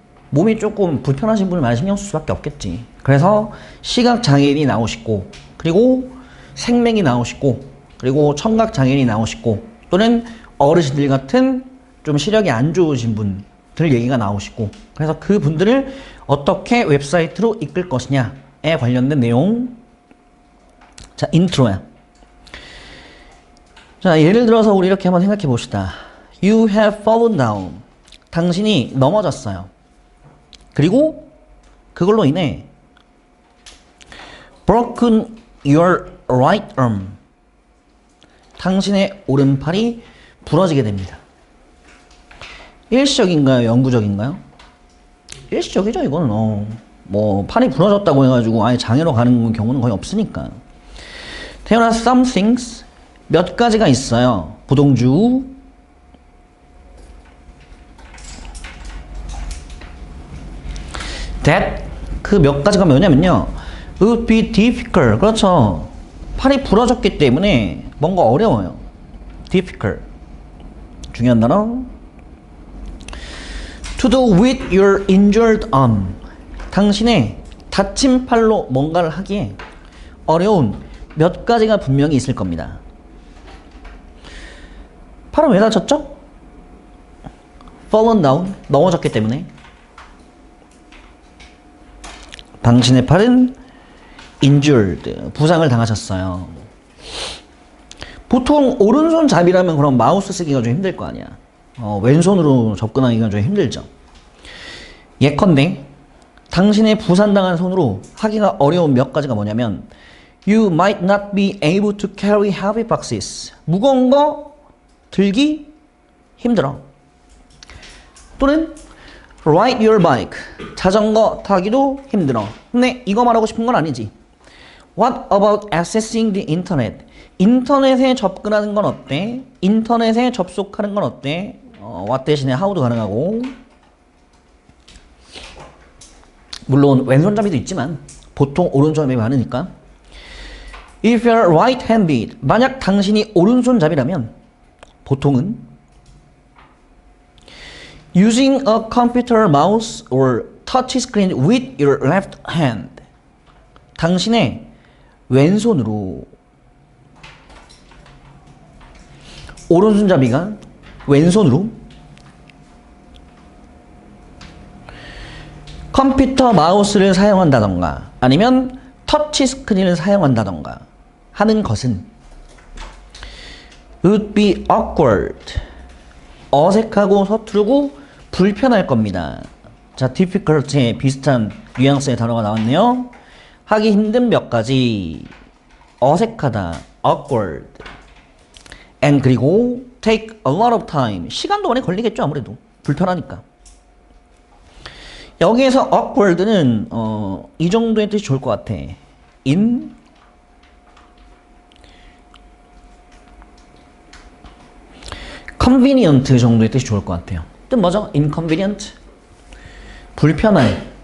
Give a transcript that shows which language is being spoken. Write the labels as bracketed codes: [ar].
[ko] 몸이 조금 불편하신 분을 많이 신경 쓸 수밖에 없겠지. 그래서 시각장애인이 나오시고, 그리고 생맹이 나오시고, 그리고 청각장애인이 나오시고, 또는 어르신들 같은 좀 시력이 안 좋으신 분들 얘기가 나오시고, 그래서 그 분들을 어떻게 웹사이트로 이끌 것이냐에 관련된 내용. 자, 인트로야. 자, 예를 들어서 우리 이렇게 한번 생각해 봅시다. [en] You have fallen down. [ko] 당신이 넘어졌어요. 그리고 그걸로 인해 [en] broken your right arm. [ko] 당신의 오른팔이 부러지게 됩니다. 일시적인가요? 영구적인가요? 일시적이죠, 이거는. 뭐 팔이 부러졌다고 해가지고 아예 장애로 가는 경우는 거의 없으니까. [en] There are some things, [ko] 몇 가지가 있어요. 부동주. that, 그 몇 가지가 뭐냐면요, [en] would be difficult. [ko] 그렇죠. 팔이 부러졌기 때문에 뭔가 어려워요. difficult. 중요한 단어. [en] to do with your injured arm. [ko] 당신의 다친 팔로 뭔가를 하기에 어려운 몇 가지가 분명히 있을 겁니다. 팔은 왜 다쳤죠? [en] fallen down, [ko] 넘어졌기 때문에. 당신의 팔은 injured, 부상을 당하셨어요. 보통 오른손 잡이라면 그럼 마우스 쓰기가 좀 힘들 거 아니야. 왼손으로 접근하기가 좀 힘들죠. 예컨대 당신의 부상당한 손으로 하기가 어려운 몇 가지가 뭐냐면 [en] You might not be able to carry heavy boxes. [ko] 무거운 거 들기 힘들어. [en] 또는 ride your bike. [ko] 자전거 타기도 힘들어. 근데 이거 말하고 싶은 건 아니지. [en] What about accessing the internet? [ko] 인터넷에 접근하는 건 어때? 인터넷에 접속하는 건 어때? what 대신에 how도 가능하고. 물론 왼손잡이도 있지만 보통 오른손잡이 많으니까. [en] If you're right-handed, [ko] 만약 당신이 오른손잡이라면 보통은 [en] using a computer mouse or touch screen with your left hand. [ko] 당신의 왼손으로, 오른손잡이가 왼손으로 컴퓨터 마우스를 사용한다던가 아니면 터치 스크린을 사용한다던가 하는 것은 [en] would be awkward. [ko] 어색하고 서투르고 불편할 겁니다. 자, difficult에 비슷한 뉘앙스의 단어가 나왔네요. 하기 힘든 몇 가지. 어색하다, awkward. [en] and 그리고 take a lot of time. [ko] 시간도 오래 걸리겠죠, 아무래도. 불편하니까. 여기에서 awkward는 이 정도의 뜻이 좋을 것 같아. inconvenient 정도의 뜻이 좋을 것 같아요. 뜻 뭐죠? inconvenient. 불편할,